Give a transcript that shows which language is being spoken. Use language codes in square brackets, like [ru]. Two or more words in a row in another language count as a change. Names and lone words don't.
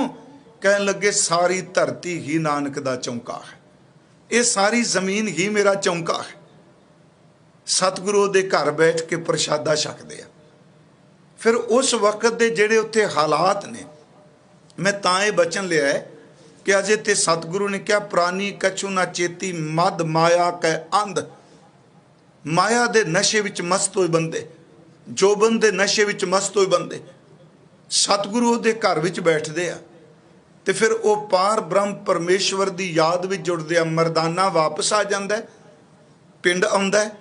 [pa] ਕਹਿਣ ਲੱਗੇ ਸਾਰੀ ਧਰਤੀ ਹੀ ਨਾਨਕ ਦਾ ਚੌਂਕਾ ਹੈ, ਇਹ ਸਾਰੀ ਜ਼ਮੀਨ ਹੀ ਮੇਰਾ ਚੌਂਕਾ ਹੈ। ਸਤਿਗੁਰੂ ਦੇ ਘਰ ਬੈਠ ਕੇ ਪ੍ਰਸ਼ਾਦਾ ਛਕਦੇ ਆ। ਫਿਰ ਉਸ ਵਕਤ ਦੇ ਜਿਹੜੇ ਉੱਥੇ ਹਾਲਾਤ ਨੇ, ਮੈਂ ਤਾਂ ਇਹ ਬਚਨ ਲਿਆ ਹੈ ਕਿ ਅਜੇ ਤੇ ਸਤਿਗੁਰੂ ਨੇ ਕਿਆ ਪ੍ਰਾਣੀ ਕਛੁ ਨ ਚੇਤਈ ਮਦਿ ਮਾਇਆ ਕੈ ਅੰਧਿ। ਮਾਇਆ ਦੇ ਨਸ਼ੇ ਵਿਚ ਮਸਤ ਹੋਏ ਬੰਦੇ, ਜੋ ਬੰਦੇ ਨਸ਼ੇ ਵਿਚ ਮਸਤ ਹੋਏ ਬੰਦੇ ਸਤਿਗੁਰੂ ਦੇ ਘਰ ਵਿਚ ਬੈਠਦੇ ਆ ਤੇ ਫਿਰ ਉਹ ਪਾਰਬ੍ਰਹਮ ਪਰਮੇਸ਼ਰ ਦੀ ਯਾਦ ਵਿਚ ਜੁੜਦੇ ਆ। ਮਰਦਾਨਾ ਵਾਪਸ ਆ ਜਾਂਦਾ ਹੈ, ਪਿੰਡ ਆਉਂਦਾ ਹੈ।